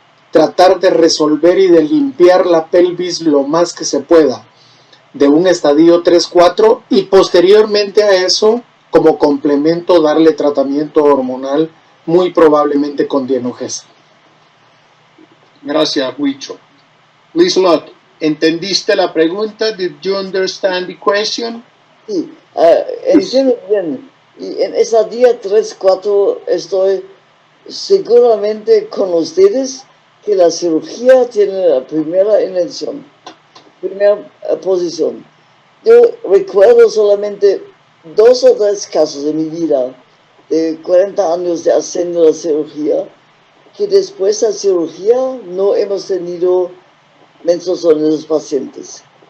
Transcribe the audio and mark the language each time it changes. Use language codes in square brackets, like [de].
[es] tratar de resolver y de limpiar la pelvis lo más que se pueda de un estadio 3-4 y posteriormente a eso, como complemento, darle tratamiento hormonal, muy probablemente con Dinogest. Gracias, Huicho. Liz Lott, ¿entendiste la pregunta? [en] Did you understand the question? [es] Sí, entiendo bien. Y en esa día 3-4 estoy seguramente con ustedes que la cirugía tiene la primera elección, primera posición. Yo recuerdo solamente 2 o 3 casos de mi vida, de 40 años de haciendo la cirugía, que después de la cirugía no hemos tenido menstruación en los pacientes.